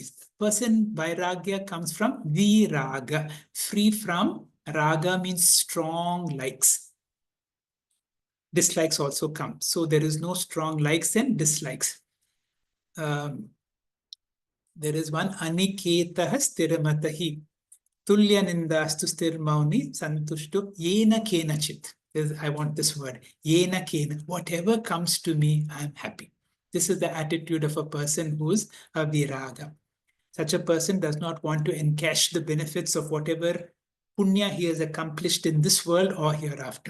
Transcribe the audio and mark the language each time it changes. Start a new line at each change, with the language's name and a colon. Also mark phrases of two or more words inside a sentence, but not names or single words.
English: Person vairagya comes from viraga, free from. Raga means strong likes. Dislikes also come. So there is no strong likes and dislikes. There is one
Sanskrit: aniketah stiramatahi. Tulya nindastu stirmauni santushtu yena kenachit.
English: I want this word.
Sanskrit: Yena kena.
English: Whatever comes to me, I'm happy. This is the attitude of a person who's a viraga. Such a person does not want to encash the benefits of whatever punya he has accomplished in this world or hereafter.